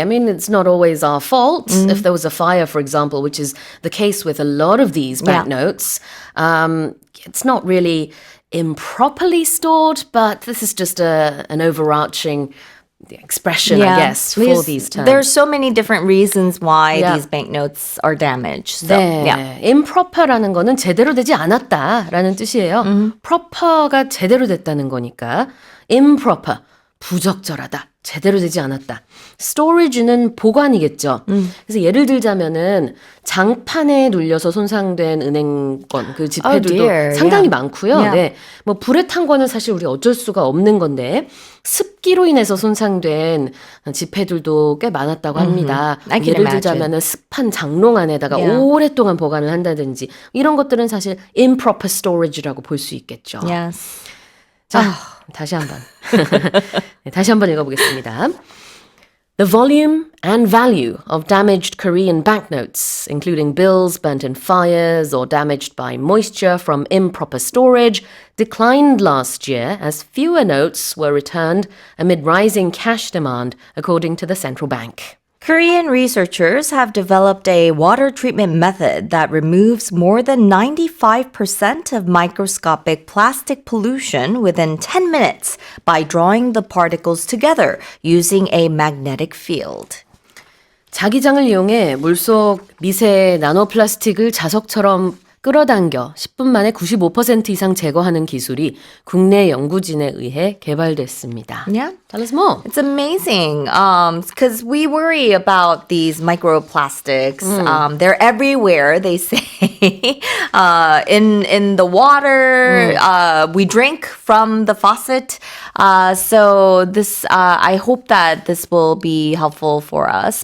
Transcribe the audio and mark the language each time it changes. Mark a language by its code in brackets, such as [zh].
[en] I mean, it's not always our fault. If there was a fire, for example, which is the case with a lot of these banknotes, it's not really improperly stored, but this is just an overarching expression, I guess, for these terms. There's so many different reasons why Yeah. these banknotes are damaged. So, [ko] 네, [en] yeah. [ko] improper라는 거는 제대로 되지 않았다라는 뜻이에요. proper가 제대로 됐다는 거니까 improper, 부적절하다, 제대로 되지 않았다. storage는 보관이겠죠. 그래서 예를 들자면은 장판에 눌려서 손상된 은행권 그 지폐들도 [en] dear. [ko] 상당히 [en] Yeah. [ko] 많고요. [en] Yeah. [ko] 네, 뭐 불에 탄 거는 사실 우리 어쩔 수가 없는 건데 습기로 인해서 손상된 지폐들도 꽤 많았다고 합니다. [en] I can [ko] 예를 [en] imagine. [ko] 들자면은 습한 장롱 안에다가 [en] Yeah. [ko] 오랫동안 보관을 한다든지 이런 것들은 사실 improper storage라고 볼 수 있겠죠. [en] Yes. [ko] 자, 다시 한번. 네, 다시 한번 읽어보겠습니다. [en] The volume and value of damaged Korean banknotes, including bills burnt in fires or damaged by moisture from improper storage, declined last year as fewer notes were returned amid rising cash demand, according to the central bank. Korean researchers have developed a water treatment method that removes more than 95% of microscopic plastic pollution within 10 minutes by drawing the particles together using a magnetic field. [ko] 자기장을 이용해 물속 미세 나노플라스틱을 자석처럼 끌어당겨 10분 만에 95% 이상 제거하는 기술이 국내 연구진에 의해 개발됐습니다. [en] Yeah. Tell us more. It's amazing because we worry about these microplastics. They're everywhere, they say. In the water, we drink from the faucet. So this, I hope that this will be helpful for us.